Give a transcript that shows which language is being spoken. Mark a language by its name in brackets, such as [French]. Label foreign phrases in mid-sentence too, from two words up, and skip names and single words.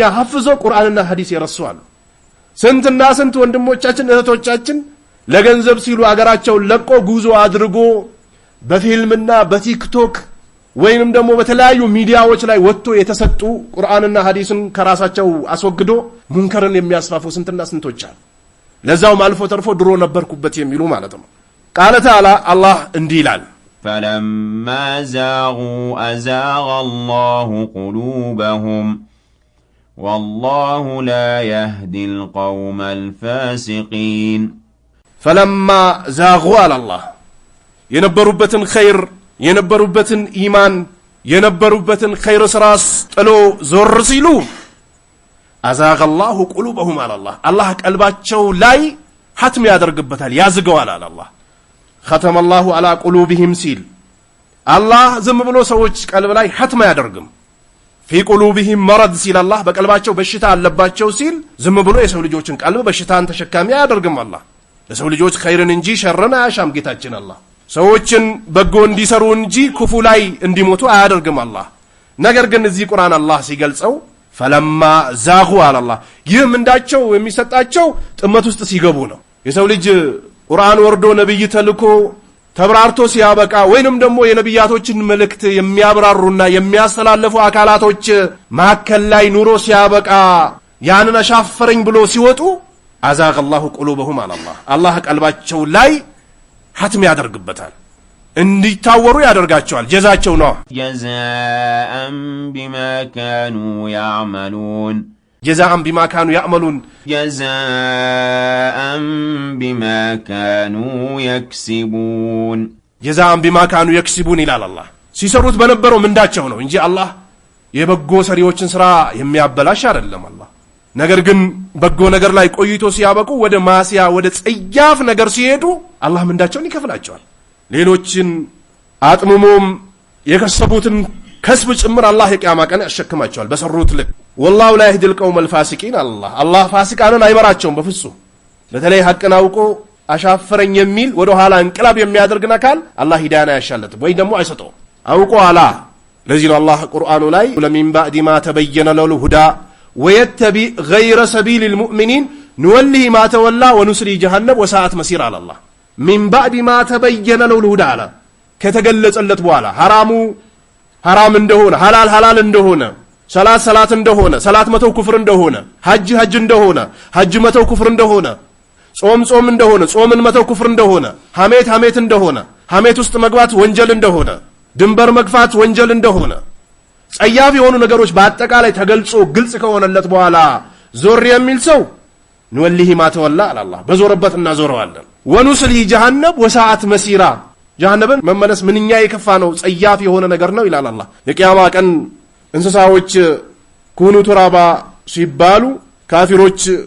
[Amharic] ሐፍዞ ቁርአንና ሐዲስ ይረሳሉ። ስንትና ስንት ወንድሞቻችን እህቶቻችን ለገንዘብ ሲሉ አገራቸውን ለቆ ጉዞ አድርጎ በፊልምና በቲክቶክ ወይንም ደግሞ በተለያዩ ሚዲያዎች ላይ ወጥቶ የተሰጡ ቁርአንና ሐዲስን ከራሳቸው አስወግዶ ሙንከርን የሚያስፋፉ ስንትና ስንቶች አሉ። ለዛውም አልፎ ተርፎ ድሮ ነበርኩበት የሚሉ ማለት ነው። [Arabic] قال تعالى [Amharic] አላህ እንዲህ ይላል፣ [Arabic] فلما زاغوا أزاغ الله قلوبهم والله لا يهدي القوم الفاسقين فلما زاغوا على الله [Amharic] የነበሩበትን ኸይር የነበሩበትን ኢማን የነበሩበትን ኸይር ስራስ ጥሎ ዞር ሲሉ [Arabic] أزاغ الله قلوبهم على الله [Amharic] አላህ ቀልባቸው ላይ ሐትም ያደርግበታል ያዝገዋል አለ አላህ። [Arabic] ختم الله على قلوبهم [Amharic] ሲል አላህ ዝም ብሎ ሰዎች ቀልብ ላይ ሐትም ያደርግም። [Arabic] في قلوبهم مرض [Amharic] ሲል አላህ በቀልባቸው በሽታ አለባቸው ሲል ዝም ብሎ የሰው ልጆችን ቀልብ በሽታን ተሸካሚ ያደርግም። አላህ ለሰው ልጆች ኸይርን እንጂ ሸርን አያሻም ጌታችን አላህ። ሰዎችን በጎ እንዲሰሩ እንጂ ክፉ ላይ እንዲሞቱ አያደርግም አላህ። ነገር ግን እዚህ ቁርአን አላህ ሲገልጸው [Arabic] فلما زاغوا [Amharic] አላህ ይህም እንዳቸው የሚሰጣቸው ጥመት ውስጥ ሲገቡ ነው። የሰው ልጅ ቁርአን ወርዶ ነብይ ተልኮ ተብራርቶ ሲያበቃ ወይንም ደግሞ የነብያቶችን መልእክት የሚያብራሩና የሚያስተላልፉ አካላቶች ማከል ላይ ኑሮ ሲያበቃ ያንን አሻፈረኝ ብሎ ሲወጡ [Arabic] أزاغ الله قلوبهم على الله [Amharic] አላህ ቀልባቸው ላይ ሐትም ያደርግበታል፣ እንዲታወሩ ያደርጋቸዋል። ጀዛቸው ነው [Arabic] جزاء بما كانوا يعملون جزاء بما كانوا يعملون جزاء بما كانوا يكسبون جزاء بما كانوا يكسبون [Amharic] ይላል አላህ። ሲሰሩት በነበረው ምንዳቸው ነው እንጂ አላህ የበጎ ሰሪዎችን ስራ የሚያበላሽ አይደለም አላህ። ነገር ግን በጎ ነገር ላይ ቆይቶ ሲያበቁ ወደ ማሲያ ወደ ጸያፍ ነገር ሲሄዱ አላህ ምንዳቸውን ይከፍላቸዋል። ሌሎችን አጥምሞም የከሰቡትን ከስብ ጭምር አላህ የቂያማ ቀን ያሸክማቸዋል በሰሩት ልክ። [Arabic] والله لا يهدي القوم الفاسقين [Amharic] አላህ ፋሲቃንን አይመራቸውም በፍጹም። በተለይ ሐቅን አውቆ አሻፈረኝ የሚል ወደ ኋላ እንቅላብ የሚያደርግና ካል አላህ ሂዳያ ያሻለት ወይ ደግሞ አይሰጠው አውቆ አላ። ለዚህ ነው አላህ ቁርአኑ ላይ [Arabic] لمن بعد ما تبين له الهدى ويتبع غير سبيل المؤمنين نوليه ما تولى ونسلي جهنم وساءت مسير على الله من بعد ما تبين له الهدى [Amharic] على ከተገለጸለት በኋላ ሐራሙ ሐራም እንደሆነ ሐላል ሐላል እንደሆነ ሰላት እንደሆነ ሰላት መተው ኩፍር እንደሆነ ሐጅ እንደሆነ ሐጅ መተው ኩፍር እንደሆነ ጾም እንደሆነ ጾምን መተው ኩፍር እንደሆነ ሐሜት እንደሆነ ሐሜት ውስጥ መግባት ወንጀል እንደሆነ ድንበር መግፋት ወንጀል እንደሆነ ጸያፍ የሆኑ ነገሮች በአጠቃላይ ተገልጾ ግልጽ ከሆነለት በኋላ ዞር የሚል ሰው [Arabic] نوليه ما تولى [Amharic] አላህ በዞረበት እናዞረዋለን። [Arabic] ونصله جهنم وساءت مصيرا [Amharic] ጀሃነምን መመለስ ምንኛ የከፋ ነው ጸያፍ የሆነ ነገር ነው ይላል አላህ። የቂያማ ቀን እንስሳዎች [Arabic] كونوا ترابا [Amharic] ሲባሉ ካፊሮች